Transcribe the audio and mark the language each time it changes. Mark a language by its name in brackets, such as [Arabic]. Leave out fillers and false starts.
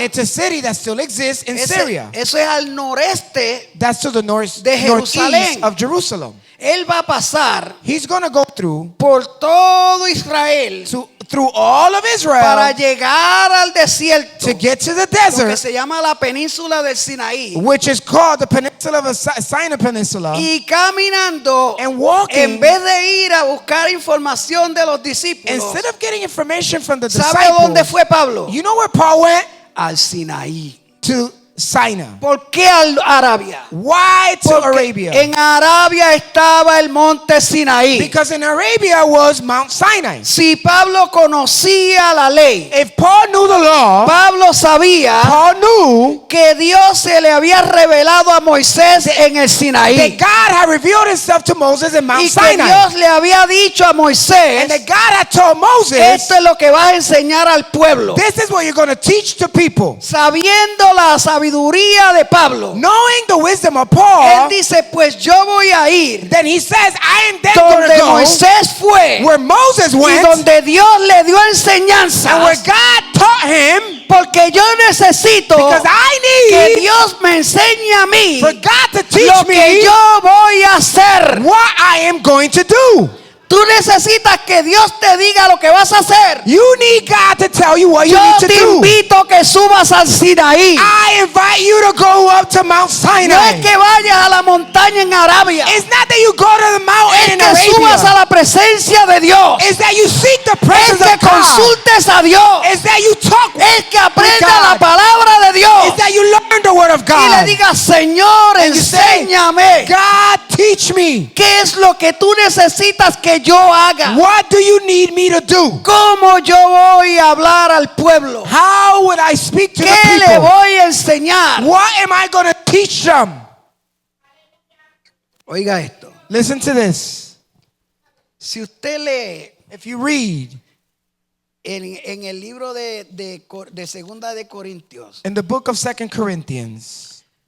[English] it's a city that still exists in Syria. [Spanish] Eso es al noreste. [English] That's to the northeast [Spanish] de Jerusalén. [English] of Jerusalem. [Spanish] Él va a pasar [English] He's going to go through [Spanish] por todo Israel [English] through all of Israel [Spanish] para llegar al desierto, [English] to get to the [Spanish] porque [English] desert, [Spanish] se llama la península del Sinaí. [English] which is called the peninsula of Sinai Peninsula. [Spanish] Y caminando, [English] And walking, [Spanish] en vez de ir a buscar información de los discípulos, [English] instead of getting information from the [Spanish] ¿sabe a dónde [English] disciples, [Spanish] fue Pablo? [English] you know where Paul went? [Spanish] Al Sinaí. [English] To Sinai. [Spanish] ¿Por qué a Arabia? [English] Why to [Spanish] Porque [English] Arabia? [Spanish] en Arabia estaba el monte Sinaí. [English] Because in Arabia was Mount Sinai. [Spanish] Si Pablo conocía la ley, [English] If Paul knew the law, [Spanish] Pablo sabía [English] Paul knew [Spanish] que Dios se le había revelado a Moisés en el Sinaí. [English] God had revealed himself to Moses in Mount [Spanish] Y que [English] Sinai. [Spanish] Dios le había dicho a [English] And [Spanish] Moisés, [English] that God had told Moses, [Spanish] esto es lo que vas a enseñar al pueblo. [English] this is what you're going to teach to people. [Spanish] Sabiendo la sabiduría de Pablo, [English] Knowing the wisdom of [Spanish] él [English] Paul, [Spanish] dice, pues yo voy a ir [English] then he says, I am then going [Spanish] donde [English] to go [Spanish] Moisés fue [English] where Moses [Spanish] y [English] went [Spanish] donde Dios le dio [English] and [Spanish] enseñanza, [English] where God taught him, [Spanish] porque yo necesito [English] because I [Spanish] que [English] need [Spanish] Dios me enseñe a mí [English] for God to [Spanish] lo [English] teach [Spanish] que [English] me [Spanish] yo voy a hacer. [English] what I am going to do. [Spanish] Tú necesitas que Dios te diga lo que vas a hacer. [English] You need God to tell you what you [Spanish] Yo [English] need to [Spanish] te [English] do. [Spanish] invito a que subas al Sinaí. [English] I invite you to go up to Mount [Spanish] No [English] Sinai. [Spanish] es que vayas a la montaña en Arabia, [English] It's not that you go to the mountain [Spanish] es que subas a [English] Arabia. [Spanish] la presencia de Dios, [English] It's that you seek the [Spanish] es [English] presence [Spanish] que [English] of God. [Spanish] consultes a Dios, [English] It's that you talk [Spanish] es que aprendas [English] God. [Spanish] la palabra de Dios [English] It's that you learn the word of [Spanish] y le [English] God. [Spanish] digas, Señor, [English] And you say, [Spanish] enséñame. [English] God, Teach me. [Spanish] ¿Qué es lo que tú necesitas que yo haga? [English] What do you need me to do? [Spanish] ¿Cómo yo voy a hablar al pueblo? [English] How would I speak to the [Spanish] ¿Qué le [English] people? [Spanish] voy a enseñar? [English] What am I going to teach them? [Spanish] Oiga esto. [English] Listen to this. [Spanish] Si usted lee [English] If you read [Spanish] en el libro de Segunda de Corintios, [English] in the book of 2 Corinthians,